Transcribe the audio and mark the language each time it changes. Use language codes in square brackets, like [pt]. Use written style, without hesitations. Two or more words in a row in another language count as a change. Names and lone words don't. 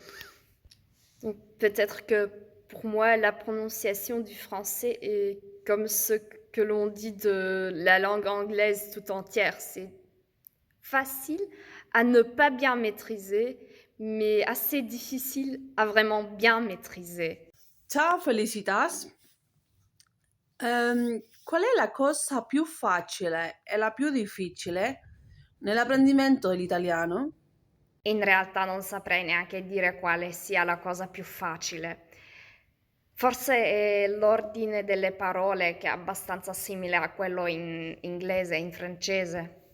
[fr] Donc peut-être que pour moi, la prononciation du français est comme ce que l'on dit de la langue anglaise tout entière. C'est facile à ne pas bien maîtriser, mais assez difficile à vraiment bien maîtriser. [it] Ciao Felicitas. Qual è la cosa più facile e la più difficile nell'apprendimento dell'italiano? In realtà non saprei neanche dire quale sia la cosa più facile. Forse è l'ordine delle parole che è abbastanza simile a quello in inglese e in francese.